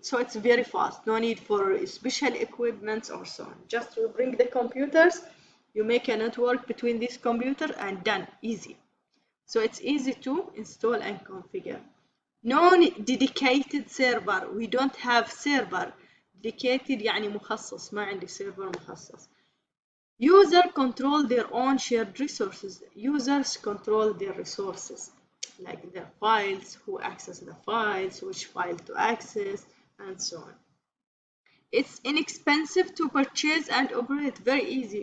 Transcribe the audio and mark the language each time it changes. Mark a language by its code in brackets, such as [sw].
[en] So it's very fast, no need for special equipment or so on. Just you bring the computers, you make a network between these computers and done, easy. So it's easy to install and configure. No dedicated server, we don't have server. [ar] Dedicated يعني مخصص, ما عندي server مخصص. [en] User control their own shared resources. Users control their resources, like their files, who access the files, which file to access, and so on. It's inexpensive to purchase and operate, very easy.